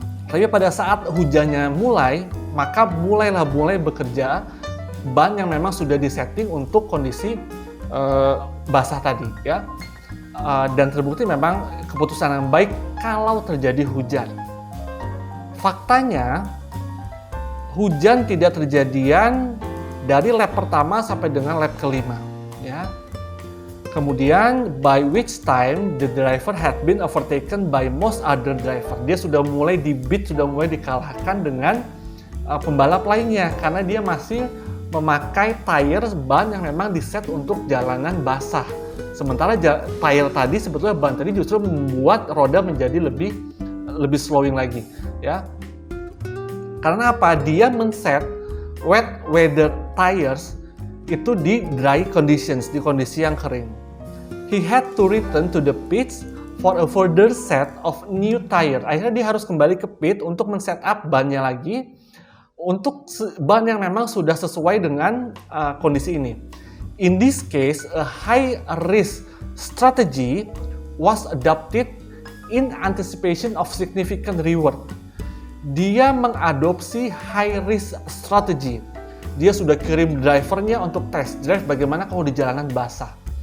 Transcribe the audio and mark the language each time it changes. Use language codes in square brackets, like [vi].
[id] Tapi pada saat hujannya mulai, maka mulai bekerja ban yang memang sudah disetting untuk kondisi basah tadi, ya. Dan terbukti memang keputusan yang baik kalau terjadi hujan. Faktanya hujan tidak terjadian dari lap pertama sampai dengan lap kelima, ya. Kemudian [en] by which time the driver had been overtaken by most other driver. [id] Dia sudah mulai sudah mulai dikalahkan dengan pembalap lainnya karena dia masih memakai tire ban yang memang diset untuk jalanan basah. Sementara tire tadi sebetulnya ban tadi justru membuat roda menjadi lebih slowing lagi, ya. Karena apa? Dia men-set [en] wet weather tires [id] itu di [en] dry conditions, [id] di kondisi yang kering. [en] He had to return to the pits for a further set of new tire. [id] Akhirnya dia harus kembali ke pit untuk men-set up bannya lagi untuk ban yang memang sudah sesuai dengan kondisi ini. [en] In this case, a high risk strategy was adopted in anticipation of significant reward. [id] Dia mengadopsi [en] high risk strategy. [id] Dia sudah kirim drivernya untuk test drive bagaimana kalau di jalanan basah.